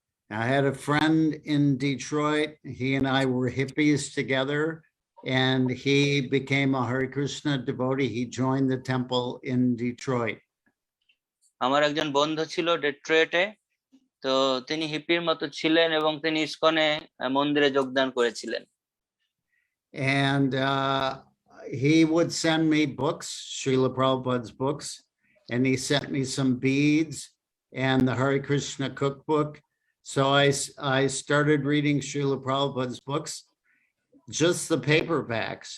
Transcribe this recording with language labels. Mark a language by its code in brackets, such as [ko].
[en] I had a friend in Detroit. He and I were hippies together, and he became a Hare Krishna devotee. He joined the temple in Detroit. [bn] আমার একজন বন্ধু ছিল ডেট্রয়েটে, তো তিনি হিপির মতো ছিলেন এবং তিনি ইসকনে মন্দিরে যোগদান করেছিলেন। [en] And he would send me books, Srila Prabhupada's books, and he sent me some beads and the Hare Krishna cookbook. So I started reading Srila Prabhupada's books, just the paperbacks.